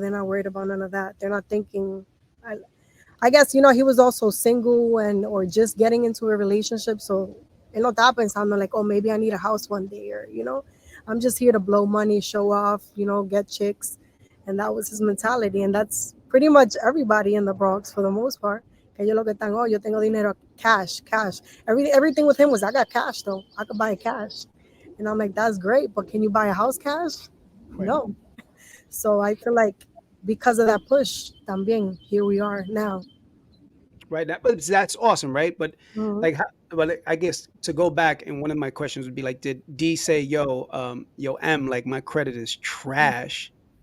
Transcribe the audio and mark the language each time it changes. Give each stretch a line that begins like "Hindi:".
English: They're not worried about none of that. They're not thinking. I, I guess he was also single and or just getting into a relationship, so
Spanish: él no estaba pensando
English: like, oh, maybe I need a house one day, or I'm just here to blow money, show off, get chicks, and that was his mentality, and that's pretty much everybody in the Bronx for the most part.
Spanish: Que ellos lo que están, oh, yo tengo dinero,
English: cash, cash. Everything with him was, I got cash though, I could buy it cash, and I'm like, that's great, but can you buy a house cash? Right. No. So I feel like because of that push, también here we are now. Right. But that's awesome, right? But Mhm. like, but like, I guess to go back, and one of my questions would be like, did D say, "Yo, yo, M, like my credit is trash"?